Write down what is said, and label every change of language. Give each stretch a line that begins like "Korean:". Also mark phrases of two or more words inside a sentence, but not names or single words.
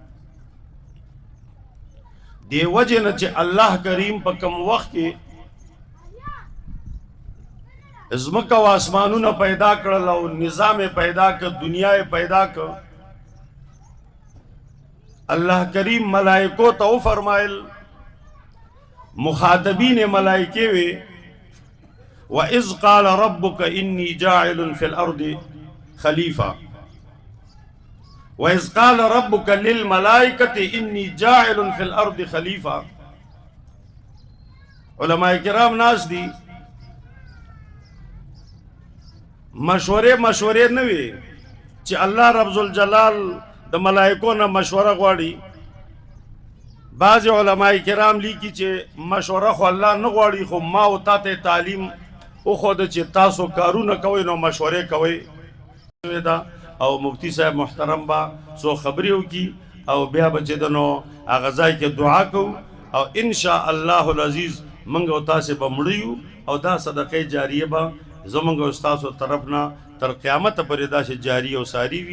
Pashto: دې وجې نه چې الله کریم په کوم وخت کې ځمکه او آسمانونه پیدا کړل او نظام پیدا کړ، دنیا پیدا کړ، الله کریم ملائکو ته وفرمایل، مخاطبین ملائکه وی،
Arabic: وَإِذْ قَالَ رَبُّكَ إِنِّي جَاعِلٌ فِي الْأَرْضِ خَلِيفَةً وَإِذْ قَالَ رَبُّكَ لِلْمَلَائِكَةِ إِنِّي جَاعِلٌ فِي الْأَرْضِ خَلِيفَةً.
Pashto: علماء کرام ناس دی، مشورے نه وي چې الله رب ذوالجلال د ملائکو نه مشوره غواړي. بعض علماء کرام لیکي چې مشوره خو الله نه غواړي، خو ما او تا ته تعلیم وښوده چې تاسو کارونه کوئ نو مشورې کوئ. او مفتی صاحب محترم با سو خبرې وکړي او بیا به چې د نو هغه ځای کې دعا کوو او
Arabic: ان شاء الله العزیز
Pashto: موږ او تاسې به مړه یو او دا صدقه جاریه به زمونږ او ستاسو طرف نه تر قیامت پورې داسې جاری او ساری وي.